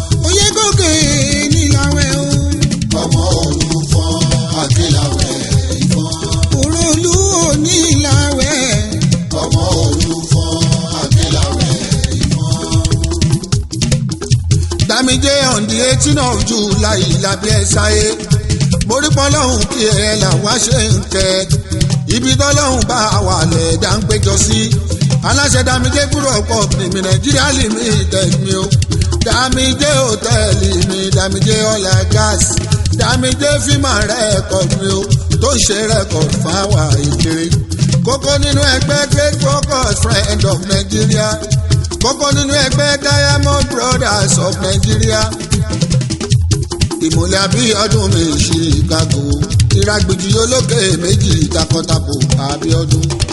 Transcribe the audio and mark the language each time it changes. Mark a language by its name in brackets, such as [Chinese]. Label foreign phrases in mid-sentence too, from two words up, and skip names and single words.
[Yoruba] Oyègòkè, níláwẹ̀ o. Ọmọ Olúfọ́n, Akínláwẹ̀, Òròlú òní ìlàwẹ̀. Ọmọ olùfọ́ àgbélàwẹ̀ ìmọ̀. Dámijé [English] on the eighteen of July [Yoruba] lábẹ́ ẹ sáyé. Mo rí pọ́lọ́hún kí ẹ là wá ṣe ń kẹ́. Ibi tọ́lọ́hún bá wà lẹ̀dá ń péjọ sí. Aláṣẹ Damije Group of Company mi, Nigeria Limited mi o. Damije Hotel mi, Damije Oil and Gas. Damije Film and Record mi o, tó ń ṣe record fáwa ìkiri. Kókó nínú ẹgbẹ́ Great Workers Friend of Nigeria. Kókó nínú ẹgbẹ́ Diamond Brothers of Nigeria. Ìmùlẹ̀ Abíọ́dún mi Chicago. Ìragbìjì olókè méjì takọtabo Abíọ́dún.